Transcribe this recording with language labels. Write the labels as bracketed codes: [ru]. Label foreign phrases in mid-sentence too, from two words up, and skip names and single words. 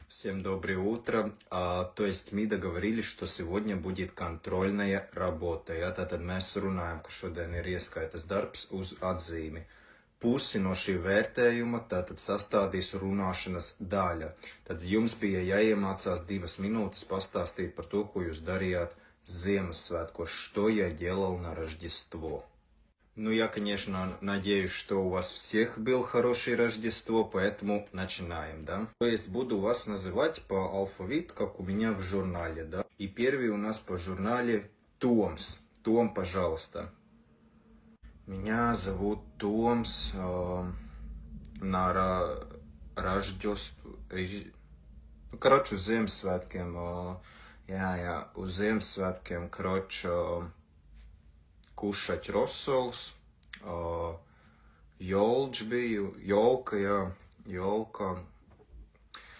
[ru] Всем доброе утро. Мы договорились, что сегодня будет контрольная работа. [lv] Ja, tātad mēs runājam, ka šodien ir ieskaitas darbs uz atzīmi. Pusi no šī vērtējuma tātad sastādīs runāšanas daļa. Tad jums bija jāiemācās 2 minūtes pastāstīt par to, ko jūs darījāt Ziemassvētkos, [ru] что я делал на Рождество. Ну, я, конечно, надеюсь, что у вас всех было хорошее Рождество, поэтому начинаем, да? То есть буду вас называть по алфавиту, как у меня в журнале, да? И первый у нас по журнале Томс. Том, пожалуйста. Меня зовут Томс. На Рождество... [lv] Nu, kroč uz Ziemassvētkiem, uz Ziemassvētkiem, kroč kušać rosols, jolģ biju, jolka, jolka.